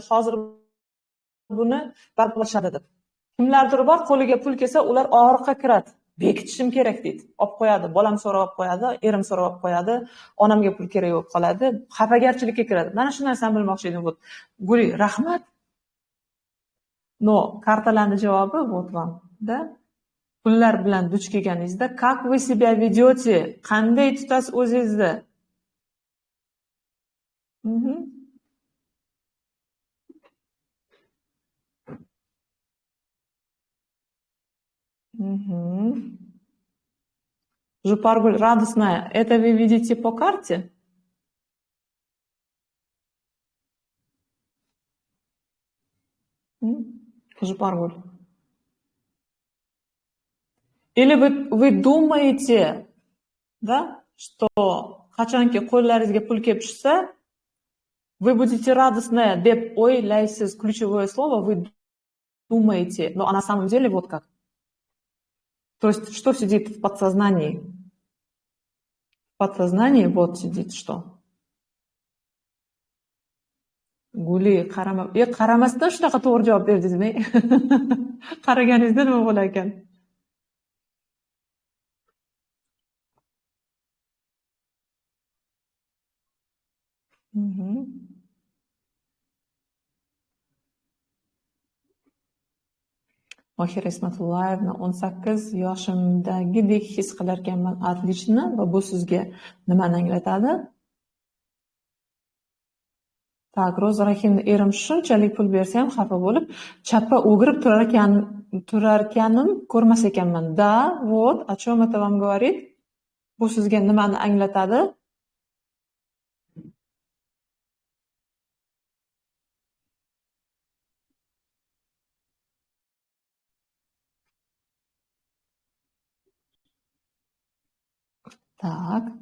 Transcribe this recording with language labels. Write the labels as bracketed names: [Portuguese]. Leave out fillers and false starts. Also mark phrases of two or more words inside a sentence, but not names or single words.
[Uzbek] Hozir buni barqarorlashadi deb. Kimlardir bor, qo'liga pul kelsa, ular og'riqqa kiradi. Bekitishim kerak deydi. Olib qo'yadi, bolam so'rab olib qo'yadi, erim so'rab olib qo'yadi, onamga pul kerak bo'lib qoladi, xafagarchilikka kiradi. Mana shu narsani bilmoqchi edim. Guli, rahmat. No, kartalarning javobi [Russian] вот вам, да? [Uzbek] Pullar bilan duch kelganingizda, [Russian] как вы себя ведете? [Uzbek] Qanday tutasiz o'zingizni? [Russian] Жупаргуль, радостная. Это вы видите по карте? Жупаргуль. Или вы думаете, да, что [Uzbek] qachonki qo'llaringizga pul kelib tushsa, [Russian] вы будете радостная [Uzbek] deb o'ylaysiz. [Russian] Ключевое слово вы думаете, но на самом деле вот как. То есть что сидит в подсознании? В подсознании вот сидит что? [Uzbek] Guli, qaramasdan shunaqa to'g'ri javob berdingizmi? Qaraganingizda nima bo'lar ekan? Mohira Ismatullayevna, 18 yoshimdagidek his qilarkanman. [Russian] Отлично. [Uzbek] Va bu sizga nimani anglatadi? Tak, Roza Rahimni erim shunchalik pul bersa ham xafa bo'lib, chappa o'girib turarkanim ko'rmas ekanman. [Russian] Da, вот, о чем это вам говорит? [Uzbek] Bu sizga nimani anglatadi? [Russian] Tak.